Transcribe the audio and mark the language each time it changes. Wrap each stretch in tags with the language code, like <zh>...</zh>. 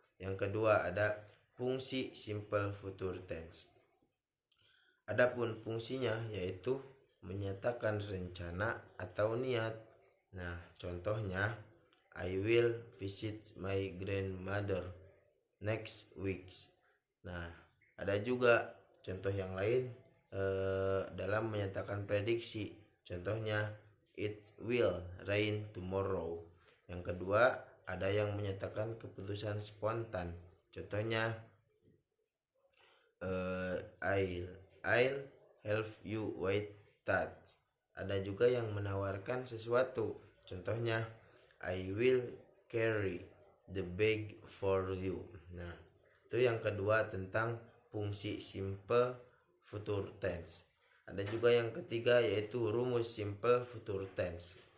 <id>Yang kedua ada fungsi simple future tense. Adapun fungsinya yaitu menyatakan rencana atau niat. Nah, contohnya</id> <en>I will visit my grandmother next week.</en> <id>Nah, ada juga contoh yang lain dalam menyatakan prediksi.</id> <en>Contohnya it will rain tomorrow.</en> <id>Yang kedua ada yang menyatakan keputusan spontan.</id> <en>Contohnya I'll help you with that.</en> <id>Ada juga yang menawarkan sesuatu. Contohnya</id> <en>I will carry the bag for you.</en> <id>Nah, itu yang kedua tentang fungsi simple future tense. Ada juga yang ketiga yaitu rumus simple future tense.</id>